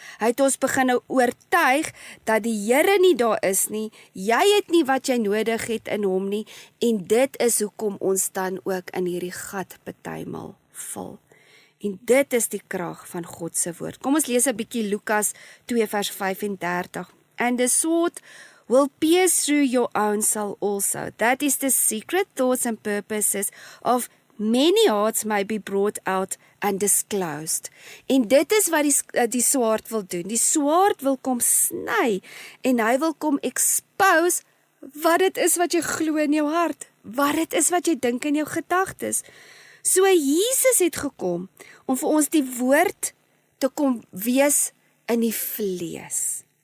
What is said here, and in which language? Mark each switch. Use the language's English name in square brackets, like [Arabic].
[Afrikaans] Hy het ons begin nou oortuig dat die Here nie daar is nie, jy het nie wat jy nodig het in hom nie, en dit is hoekom ons dan ook in hierdie gat partymal val. En dit is die krag van God se woord. Kom ons lees 'n bietjie Lukas 2 vers 35. [English] And the sword will pierce through your own soul also. That is the secret thoughts and purposes of many hearts may be brought out and disclosed. [Afrikaans] En dit is wat die swaard wil doen. Die swaard wil kom sny en hy wil kom expose wat dit is wat jy glo in jou hart. Wat dit is wat jy dink in jou gedagtes. So Jesus het gekom om vir ons die woord te kom wees in die vlees.